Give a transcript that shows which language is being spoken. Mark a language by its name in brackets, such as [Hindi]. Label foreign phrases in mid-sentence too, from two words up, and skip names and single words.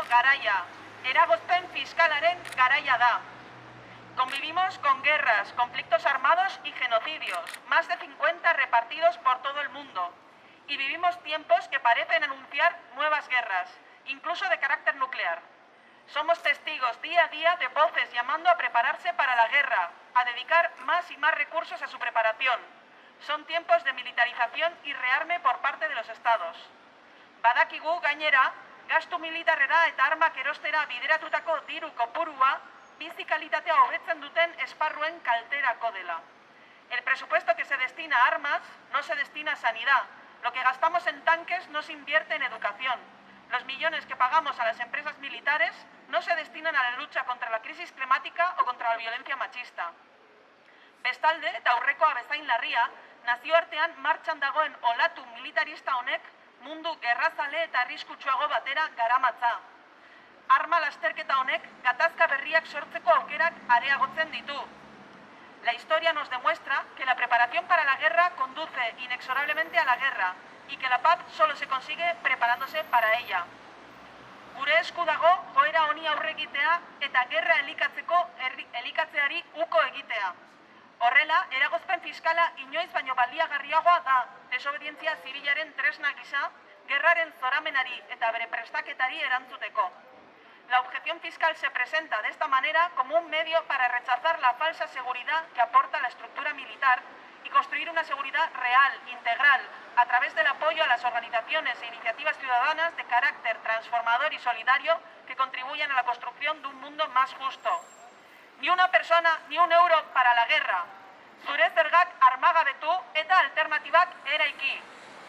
[Basque] garaia, eragozpen fiskalaren garaia da. [Spanish] Convivimos con guerras, conflictos armados y genocidios, más de 50 repartidos por todo el mundo. Y vivimos tiempos que parecen anunciar nuevas guerras, incluso de carácter nuclear. Somos testigos día a día de voces llamando a prepararse para la guerra, a dedicar más y más recursos a su preparación. Son tiempos de militarización y rearme por parte de los estados. [Basque] Badakigu gainera, gastu militarrera eta armak erostera bideratutako diru kopurua bizi kalitatea hobetzen duten esparruen kalterako dela. [Spanish] El presupuesto que se destina a armas no se destina a sanidad. Lo que gastamos en tanques no se invierte en educación. Los millones que pagamos a las empresas militares no se destinan a la lucha contra la crisis climática o contra la violencia machista. [Basque] Bestalde, eta aurrekoa bezain larria, nazioartean martxan dagoen olatu militarista honek mundu gerrazale eta arriskutsuago batera garamatza. Arma lasterketa honek gatazka berriak sortzeko aukerak areagotzen ditu. [Spanish] La historia nos demuestra que la preparación para la guerra conduce inexorablemente a la guerra y que la paz solo se consigue preparándose para ella. [Basque] Gure esku dago joera honi aurre egitea eta gerra elikatzeari uko egitea. Horrela, eragozpen fiskala inoiz baino baliagarriagoa da desobedientzia zibilaren tresna gisa, gerraren zoramenari eta bere prestaketari erantzuteko. [Spanish] La objeción fiscal se presenta de esta manera como un medio para rechazar la falsa seguridad que aporta la estructura militar y construir una seguridad real, integral, a través del apoyo a las organizaciones e iniciativas ciudadanas de carácter transformador y solidario que contribuyan a la construcción de un mundo más justo. Ni una persona, ni un euro para la guerra. [Basque] Zure zergak armagabetu eta alternatibak eraiki.